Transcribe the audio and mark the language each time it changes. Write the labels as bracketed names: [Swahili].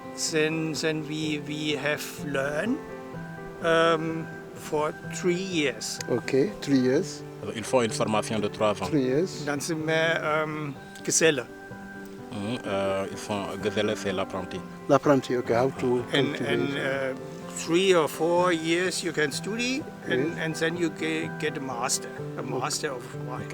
[English] Then we have learned for 3 years. Okay, 3 years. [French] Also, ils font une formation de 3 ans. [English] 3 years. [German] Dann sind wir Geselle. [French] Ils font Geselle, c'est l'apprenti. [English] L'apprenti, okay, how to And cultivate. 3 or 4 years you can study, and then you get a master of wine.